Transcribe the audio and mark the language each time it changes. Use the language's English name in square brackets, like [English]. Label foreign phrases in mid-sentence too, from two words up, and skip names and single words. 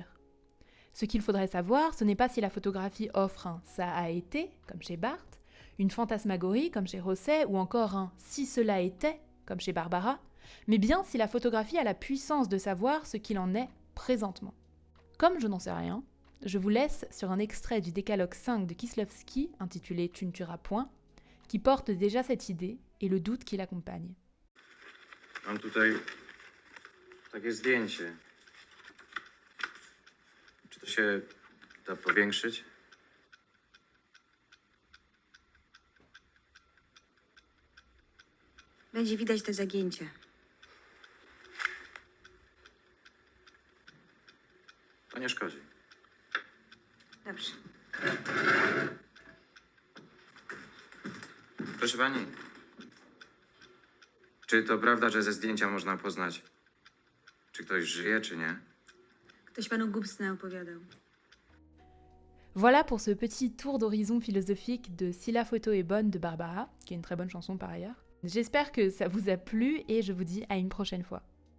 [French] Ce qu'il faudrait savoir, ce n'est pas si la photographie offre un « ça a été », comme chez Barthes, une fantasmagorie, comme chez Rosset, ou encore un « si cela était », comme chez Barbara, mais bien si la photographie a la puissance de savoir ce qu'il en est présentement. Comme je n'en sais rien, je vous laisse sur un extrait du Décalogue 5 de Kieślowski, intitulé « Tu ne tueras point », qui porte déjà cette idée et le doute qui l'accompagne. [Polish] Mam tutaj takie zdjęcie. Czy to się da powiększyć? Będzie widać te zagięcia. To nie szkodzi. Dobrze. Proszę pani, czy to prawda, że ze zdjęcia można poznać, czy ktoś żyje, czy nie? Ktoś panu głupstna opowiadał. [French] Voilà pour ce petit tour d'horizon philosophique de Si la photo est bonne de Barbara, qui est une très bonne chanson par ailleurs. J'espère que ça vous a plu et je vous dis à une prochaine fois.